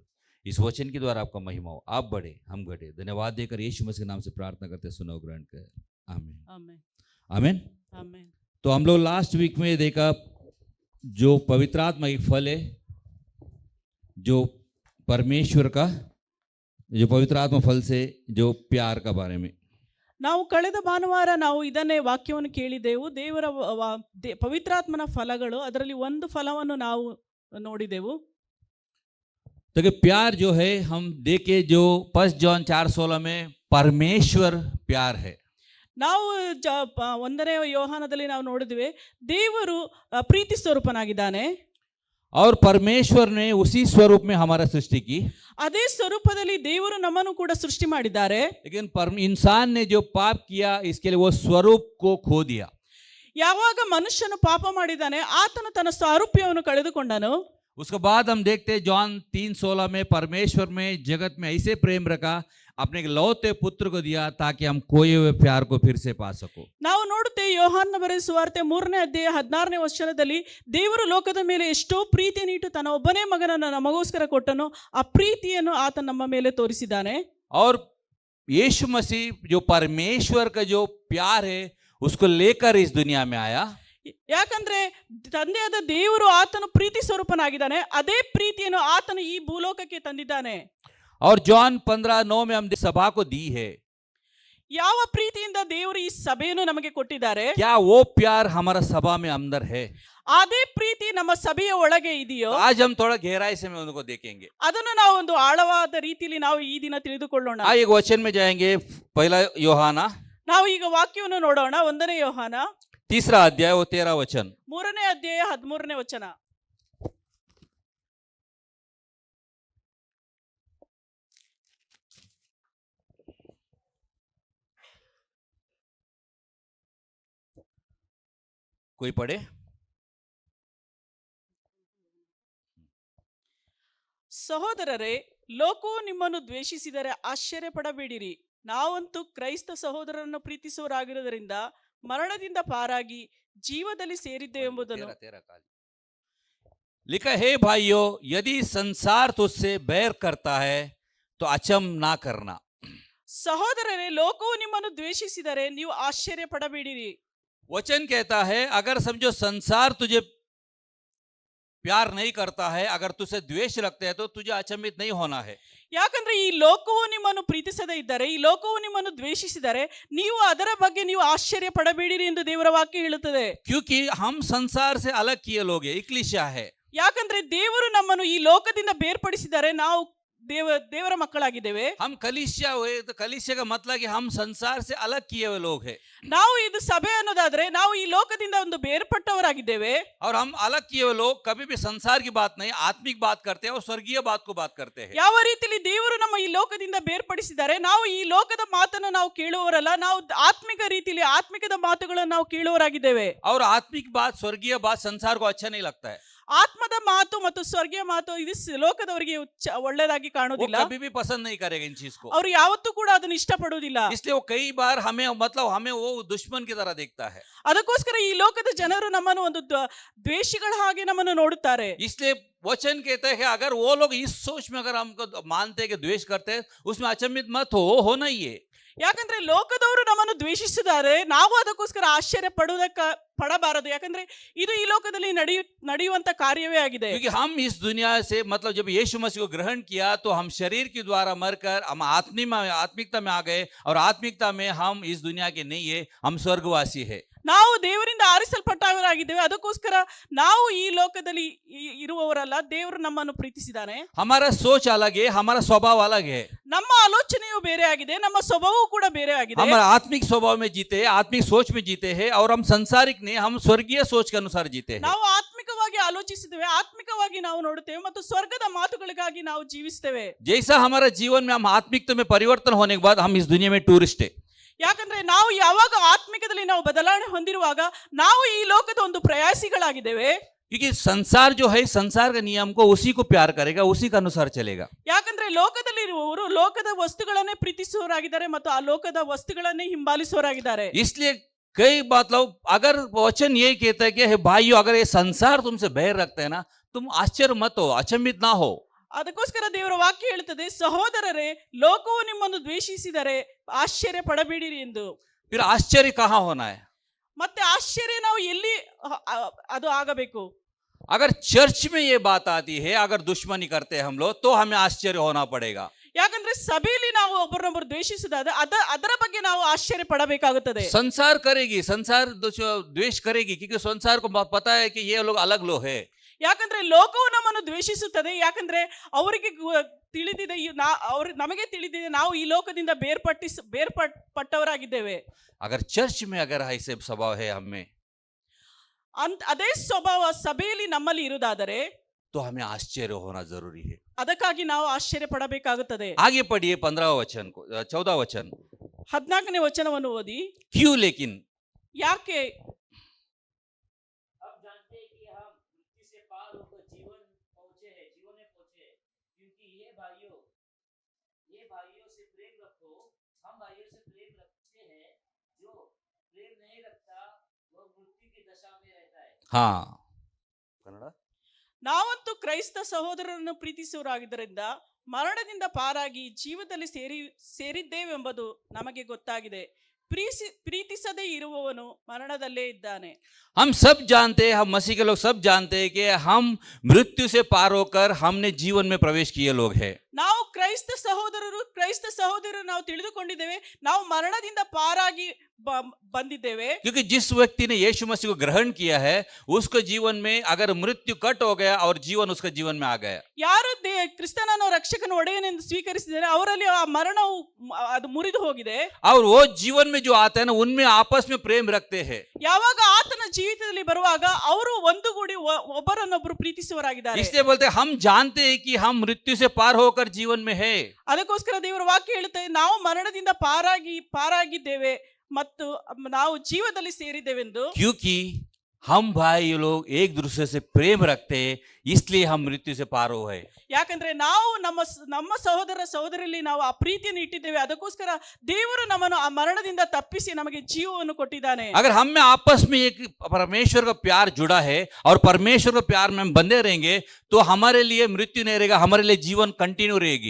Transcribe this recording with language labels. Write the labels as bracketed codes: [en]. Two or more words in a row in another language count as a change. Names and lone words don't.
[hi] इस वचन के द्वारा आपका महिमा हो, आप बढ़े हम घटे। धन्यवाद देकर यीशु मसीह के नाम से प्रार्थना करते, सुनो ग्रहण कर। आमीन आमेन आमीन। आमेन। तो हम लोग [en] last week [hi] में देखा जो पवित्र आत्मा एक फल है, जो परमेश्वर का, जो पवित्र आत्मा फल से जो प्यार का बारे में [kn] ನಾವು ಕಳೆದ ಭಾನುವಾರ ನಾವು ಇದನ್ನೇ ವಾಕ್ಯವನ್ನು ಕೇಳಿದೆವು। ದೇವರ ಪವಿತ್ರಾತ್ಮನ ಫಲಗಳು, ಅದರಲ್ಲಿ ಒಂದು ಫಲವನ್ನು ನಾವು ನೋಡಿದೆವು। [hi] तो कि प्यार जो है हम देखे, जो 1 जॉन 4:16 में परमेश्वर प्यार है। [kn] ನಾವು 1ನೇ ಯೋಹಾನದಲ್ಲಿ ನಾವು ನೋಡಿದ್ವಿ, ದೇವರು ಪ್ರೀತಿ ಸ್ವರೂಪನಾಗಿದ್ದಾನೆ। [hi] और परमेश्वर ने उसी स्वरूप में हमारा सृष्टि की, [kn] ಅದೇ ಸ್ವರೂಪದಲ್ಲಿ ದೇವರು ನಮ್ಮನ್ನು ಕೂಡ ಸೃಷ್ಟಿ ಮಾಡಿದ್ದಾರೆ. [hi] लेकिन इंसान ने जो पाप किया इसके लिए वो स्वरूप को खो दिया. [kn] ಯಾವಾಗ ಮನುಷ್ಯನು ಪಾಪ ಮಾಡಿದ್ದಾನೆ ಆತನು ತನ್ನ ಸಾರೂಪ್ಯವನ್ನು ಕಳೆದುಕೊಂಡನು. [hi] उसके बाद हम देखते हैं जॉन 3:16 में परमेश्वर में जगत में ऐसे प्रेम रखा अपने लौते पुत्र को दिया ताकि हम खोए हुए प्यार को फिर से पा सको. [kn] ನಾವು ನೋಡುತ್ತೇವೆ ಯೋಹಾನನ ಬರೆದ ಸುವಾರ್ತೆ 3ನೇ ಅಧ್ಯಾಯ 16ನೇ ವಚನದಲ್ಲಿ ದೇವರು ಲೋಕದ ಮೇಲೆ ಎಷ್ಟೋ ಪ್ರೀತಿಯನ್ನು ಇಟ್ಟು ತನ್ನ ಒಬ್ಬನೇ ಮಗನನ್ನು ನಮಗೋಸ್ಕರ ಕೊಟ್ಟನು. ಆ ಪ್ರೀತಿಯನ್ನು ಆತ ನಮ್ಮ ಮೇಲೆ ತೋರಿಸಿದ್ದಾನೆ. [hi] और यीशु मसीह जो परमेश्वर का जो प्यार है उसको लेकर इस दुनिया में आया. [kn] ಯಾಕಂದ್ರೆ ತಂದೆಯಾದ ದೇವರು ಆತನು ಪ್ರೀತಿ ಸ್ವರೂಪನಾಗಿದ್ದಾನೆ. ಅದೇ ಪ್ರೀತಿಯನ್ನು ಆತನು ಈ ಭೂಲೋಕಕ್ಕೆ ತಂದಿದ್ದಾನೆ. [hi] और जॉन 15:9 में हम सभा को दी है. [kn] ಯಾವ ಪ್ರೀತಿಯಿಂದ ದೇವರು ಈ ಸಭೆಯನ್ನು ನಮಗೆ ಕೊಟ್ಟಿದ್ದಾರೆ. [hi] क्या वो प्यार हमारा सभा में अंदर है? [kn] ಅದೇ ಪ್ರೀತಿ ನಮ್ಮ ಸಭೆಯ ಒಳಗೆ ಇದೆಯೋ? [hi] आज हम थोड़ा गहराई से में उनको देखेंगे. [kn] ಅದನ್ನು ನಾವು ಒಂದು ಆಳವಾದ ರೀತಿಯಲ್ಲಿ ನಾವು ಈ ದಿನ ತಿಳಿದುಕೊಳ್ಳೋಣ. [hi] एक वचन में जाएंगे. पहला यूहन्ना, [kn] ನಾವು ಈಗ ವಾಕ್ಯವನ್ನು ನೋಡೋಣ. 1ನೇ ಯೋಹಾನ [hi] 3रा अध्याय वो 13 वचन. [kn] 3ನೇ ಅಧ್ಯಾಯ 13ನೇ ವಚನ. [hi] कोई पढ़े? [kn] ಸಹೋದರರೇ, ಲೋಕವು ನಿಮ್ಮನ್ನು ದ್ವೇಷಿಸಿದರೆ ಆಶ್ಚರ್ಯ ಪಡಬೇಡಿರಿ. ನಾವಂತೂ ಕ್ರೈಸ್ತ ಸಹೋದರರನ್ನು ಪ್ರೀತಿಸುವವರಾಗಿರುವುದರಿಂದ ಮರಣದಿಂದ ಪಾರಾಗಿ ಜೀವದಲ್ಲಿ ಸೇರಿದ್ದೇವೆಂಬುದನ್ನು. [hi] लिखा है भाइयों, यदि संसार तुझसे बैर करता है तो अचम ना करना. [kn] ಸಹೋದರರೇ, ಲೋಕವು ನಿಮ್ಮನ್ನು ದ್ವೇಷಿಸಿದರೆ ನೀವು ಆಶ್ಚರ್ಯ ಪಡಬೇಡಿರಿ. [hi] वचन कहता है अगर समझो संसार तुझे प्यार नहीं करता है, अगर तुझसे द्वेष रखते हैं तो तुझे अचंभित नहीं होना है. [kn] ಯಾಕಂದ್ರೆ ಈ ಲೋಕವು ನಿಮ್ಮನ್ನು ಪ್ರೀತಿಸದೇ ಇದ್ದರೆ, ಈ ಲೋಕವು ನಿಮ್ಮನ್ನು ದ್ವೇಷಿಸಿದರೆ ನೀವು ಅದರ ಬಗ್ಗೆ ನೀವು ಆಶ್ಚರ್ಯ ಪಡಬೇಡಿರಿ ಎಂದು ದೇವರ ವಾಕ್ಯ ಹೇಳುತ್ತದೆ. [hi] क्योंकि हम संसार से अलग किए लोग हैं, इक्लिशिया है. [kn] ಯಾಕಂದ್ರೆ ದೇವರು ನಮ್ಮನ್ನು ಈ ಲೋಕದಿಂದ ಬೇರ್ಪಡಿಸಿದರೆ ನಾವು ದೇವರ ಮಕ್ಕಳಾಗಿದ್ದೇವೆ. [hi] हम कलीसिया हुए तो कलीसिया का मतलब कि हम संसार से अलग किए हुए लोग हैं. [kn] ನಾವು ಇದು ಸಭೆ ಅನ್ನೋದಾದ್ರೆ ನಾವು ಈ ಲೋಕದಿಂದ ಒಂದು ಬೇರ್ಪಟ್ಟವರಾಗಿದ್ದೇವೆ. [hi] और हम अलग किए हुए लोग कभी भी संसार की बात नहीं, आत्मिक बात करते हैं और स्वर्गीय बात को बात करते हैं. [kn] ಯಾವ ರೀತಿಯಲ್ಲಿ ದೇವರು ನಮ್ಮ ಈ ಲೋಕದಿಂದ ಬೇರ್ಪಡಿಸಿದ್ದಾರೆ, ನಾವು ಈ ಲೋಕದ ಮಾತನ್ನು ನಾವು ಕೇಳುವವರಲ್ಲ, ನಾವು ಆತ್ಮಿಕ ರೀತಿಯಲ್ಲಿ ಆತ್ಮಿಕದ ಮಾತುಗಳನ್ನು ನಾವು ಕೇಳುವವರಾಗಿದ್ದೇವೆ. [hi] और आत्मिक बात स्वर्गीय बात संसार को अच्छा नहीं लगता है. [kn] ಆತ್ಮದ ಮಾತು ಮತ್ತು ಸ್ವರ್ಗೀಯ ಮಾತು ಇದು ಲೋಕದವರಿಗೆ ಒಳ್ಳೆದಾಗಿ ಕಾಣುವುದಿಲ್ಲ. [hi] वो कभी भी पसंद नहीं करेगा इन चीज को. [kn] ಅವರು ಯಾವತ್ತೂ ಕೂಡ ಅದನ್ನು ಇಷ್ಟಪಡುವುದಿಲ್ಲ. [hi] इसलिए वो कई बार हमें मतलब हमें वो दुश्मन की तरह देखता है. [kn] ಅದಕ್ಕೋಸ್ಕರ ಈ ಲೋಕದ ಜನರು ನಮ್ಮನ್ನು ಒಂದು ದ್ವೇಷಿಗಳ ಹಾಗೆ ನಮ್ಮನ್ನು ನೋಡುತ್ತಾರೆ. [hi] इसलिए वचन कहता है कि अगर वो लोग इस सोच में अगर हमको मानते हैं कि द्वेष करते हैं, उसमें अचंभित मत हो, होना ही है. [kn] ಯಾಕಂದ್ರೆ ಲೋಕದವರು ನಮ್ಮನ್ನು ದ್ವೇಷಿಸಿದ್ದಾರೆ, ನಾವು ಅದಕ್ಕೋಸ್ಕರ ಆಶ್ಚರ್ಯ ಪಡಬಾರದು. ಯಾಕಂದ್ರೆ ಇದು ಈ ಲೋಕದಲ್ಲಿ ನಡೆಯುವಂತ ಕಾರ್ಯವೇ ಆಗಿದೆ. [hi] क्योंकि हम इस दुनिया से मतलब जब यीशु मसीह को ग्रहण किया तो हम शरीर के द्वारा मरकर हम आत्मिकता में आ गए, और आत्मिकता में हम इस दुनिया के नहीं है, हम स्वर्गवासी है. [kn] ನಾವು ದೇವರಿಂದ ಆರಿಸಲ್ಪಟ್ಟವರಾಗಿದ್ದೇವೆ. ಅದಕ್ಕೋಸ್ಕರ ನಾವು ಈ ಲೋಕದಲ್ಲಿ ಇರುವವರಲ್ಲ, ದೇವರು ನಮ್ಮನ್ನು ಪ್ರೀತಿಸಿದ್ದಾನೆ. [hi] हमारा सोच अलग है, हमारा स्वभाव अलग है. [kn] ನಮ್ಮ ಆಲೋಚನೆಯು ಬೇರೆ ಆಗಿದೆ, ನಮ್ಮ ಸ್ವಭಾವವು ಕೂಡ ಬೇರೆ ಆಗಿದೆ. [hi] हम आत्मिक स्वभाव में जीते हैं, आत्मिक सोच में जीते हैं, और हम संसारिक नहीं, हम स्वर्गीय सोच के अनुसार जीते हैं. [kn] ನಾವು ಆತ್ಮಿಕವಾಗಿ ಆಲೋಚಿಸಿದ್ದೇವೆ, ಆತ್ಮಿಕವಾಗಿ ನಾವು ನೋಡುತ್ತೇವೆ ಮತ್ತು ಸ್ವರ್ಗದ ಮಾತುಗಳಿಗಾಗಿ ನಾವು ಜೀವಿಸ್ತೇವೆ. [hi] जैसा हमारा जीवन में हम आत्मिकता में परिवर्तन होने के बाद हम इस दुनिया में टूरिस्ट है. [kn] ಯಾಕಂದ್ರೆ ನಾವು ಯಾವಾಗ ಆತ್ಮಿಕದಲ್ಲಿ ನಾವು ಬದಲಾವಣೆ ಹೊಂದಿರುವಾಗ ನಾವು ಈ ಲೋಕದ ಒಂದು ಪ್ರಯಾಸಿಗಳಾಗಿದ್ದೇವೆ. [hi] क्योंकि संसार जो है, संसार के नियम को उसी को प्यार करेगा, उसी के अनुसार चलेगा. [kn] ಯಾಕಂದ್ರೆ ಲೋಕದಲ್ಲಿ ಇರುವವರು ಲೋಕದ ವಸ್ತುಗಳನ್ನೇ ಪ್ರೀತಿಸುವವರಾಗಿದ್ದಾರೆ ಮತ್ತು ಆ ಲೋಕದ ವಸ್ತುಗಳನ್ನೇ ಹಿಂಬಾಲಿಸುವವರಾಗಿದ್ದಾರೆ. [hi] इसलिए कई मतलब अगर वचन ये कहता है कि भाइयों अगर ये संसार तुमसे बैर रखते हैं ना, तुम आश्चर्य मत हो, अचंभित ना हो. [kn] ಅದಕ್ಕೋಸ್ಕರ ದೇವರ ವಾಕ್ಯ ಹೇಳುತ್ತದೆ, ಸಹೋದರರೇ, ಲೋಕವು ನಿಮ್ಮನ್ನು ದ್ವೇಷಿಸಿದರೆ ಆಶ್ಚರ್ಯ ಪಡಬೇಡಿರಿ ಎಂದು. [hi] फिर आश्चर्य कहाँ होना है? [kn] ಮತ್ತೆ ಆಶ್ಚರ್ಯ ನಾವು ಎಲ್ಲಿ ಅದು ಆಗಬೇಕು? [hi] अगर चर्च में ये बात आती है, अगर दुश्मनी करते हैं हम लोग, तो हमें आश्चर्य होना पड़ेगा. [kn] ಯಾಕಂದ್ರೆ ಸಭೆಯಲ್ಲಿ ನಾವು ಒಬ್ಬರನ್ನೊಬ್ಬರು ದ್ವೇಷಿಸಿದಾಗ ಅದರ ಬಗ್ಗೆ ನಾವು ಆಶ್ಚರ್ಯ ಪಡಬೇಕಾಗುತ್ತದೆ. [hi] संसार करेगी, संसार द्वेष करेगी, क्योंकि संसार को पता है कि ये लोग अलग लोग है. [kn] ಯಾಕಂದ್ರೆ ಲೋಕವು ನಮ್ಮನ್ನು ದ್ವೇಷಿಸುತ್ತದೆ. ಯಾಕಂದ್ರೆ ಅವರಿಗೆ ತಿಳಿದಿದೆ, ನಮಗೆ ತಿಳಿದಿದೆ ನಾವು ಈ ಲೋಕದಿಂದ ಬೇರ್ಪಟ್ಟವರಾಗಿದ್ದೇವೆ. [hi] अगर चर्च में अगर ऐसे स्वभाव है हमें, [kn] ಅದೇ ಸ್ವಭಾವ ಸಭೆಯಲ್ಲಿ ನಮ್ಮಲ್ಲಿ ಇರುವುದಾದರೆ, [hi] तो हमें आश्चर्य होना जरूरी है। [kn] ಅದಕ್ಕಾಗಿ ನಾವು ಆಶ್ಚರ್ಯ ಪಡಬೇಕಾಗುತ್ತದೆ. [hi] आगे पढ़िए 15 वचन को, 14 वचन। [kn] 14ನೇ ವಚನವನ್ನು ಓದಿ. [hi] क्यों लेकिन [kn] ಯಾಕೆ [hi] अब जानते हैं कि हम मृत्यु से पार होकर जीवन में पहुंचे क्योंकि ये भाइयों से प्रेम रखो। हम भाइयों से प्रेम रखते हैं, जो प्रेम नहीं रखता वह मृत्यु की दशा में रहता है। हाँ कन्नड़ [kn] ನಾವಂತೂ ಕ್ರೈಸ್ತ ಸಹೋದರರನ್ನು ಪ್ರೀತಿಸುವವರಾಗಿದ್ದರಿಂದ ಮರಣದಿಂದ ಪಾರಾಗಿ ಜೀವದಲ್ಲಿ ಸೇರಿದ್ದೇವೆಂಬುದು ನಮಗೆ ಗೊತ್ತಾಗಿದೆ. ಪ್ರೀತಿಸದೇ ಇರುವವನು ಮರಣದಲ್ಲೇ ಇದ್ದಾನೆ. [hi] हम सब जानते हैं, हम मसीह के लोग सब जानते हैं कि हम मृत्यु से पार होकर हमने जीवन में प्रवेश किए लोग हैं। [kn] ನಾವು ಕ್ರೈಸ್ತ ಸಹೋದರರು ನಾವು ತಿಳಿದುಕೊಂಡಿದ್ದೇವೆ, ನಾವು ಮರಣದಿಂದ ಪಾರಾಗಿ ಬಂದಿದ್ದೇವೆ. [hi] क्योंकि जिस व्यक्ति ने यीशु मसीह को ग्रहण किया है उसको जीवन में अगर मृत्यु कट हो गया और जीवन उसका जीवन में आ गया। [kn] ಯಾರು ಕ್ರಿಸ್ತನನ್ನು ರಕ್ಷಕನ ಒಡೆಯನೆಂದು ಸ್ವೀಕರಿಸಿದ್ದಾರೆ ಅವರಲ್ಲಿ ಆ ಮರಣವು ಅದು ಮುರಿದು ಹೋಗಿದೆ. [hi] और वो जीवन में जो आते हैं ना उनमें आपस में प्रेम रखते हैं। [kn] ಯಾವಾಗ ಆತನ ಜೀವಿತದಲ್ಲಿ ಬರುವಾಗ ಅವರು ಒಂದುಗೂಡಿ ಒಬ್ಬರನ್ನೊಬ್ಬರು ಪ್ರೀತಿಸುವರಾಗಿದ್ದಾರೆ. [hi] इसलिए बोलते हैं हम जानते हैं कि हम मृत्यु से पार होकर जीवन में है। [kn] ಅದಕ್ಕೋಸ್ಕರ ದೇವರ ವಾಕ್ಯ ಹೇಳುತ್ತೆ ನಾವು ಮರಣದಿಂದ ಪಾರಾಗಿದ್ದೇವೆ ಮತ್ತು ನಾವು ಜೀವದಲ್ಲಿ ಸೇರಿದ್ದೇವೆಂದು. [hi] क्योंकि हम भाई लोग एक दूसरे से प्रेम रखते हैं इसलिए हम मृत्यु से पार हो गए। [kn] ಯಾಕಂದ್ರೆ ನಾವು ನಮ್ಮ ಸಹೋದರ ಸಹೋದರಿಯಲ್ಲಿ ನಾವು ಆ ಪ್ರೀತಿಯನ್ನು ಇಟ್ಟಿದ್ದೇವೆ, ಅದಕ್ಕೋಸ್ಕರ ದೇವರು ನಮ್ಮನ್ನು ಆ ಮರಣದಿಂದ ತಪ್ಪಿಸಿ ನಮಗೆ ಜೀವವನ್ನು ಕೊಟ್ಟಿದ್ದಾನೆ. [hi] अगर हम में आपस में एक परमेश्वर का प्यार जुड़ा है और परमेश्वर का प्यार में हम बंधे रहेंगे तो हमारे लिए मृत्यु नहीं रहेगा, हमारे लिए जीवन कंटिन्यू रहेगी।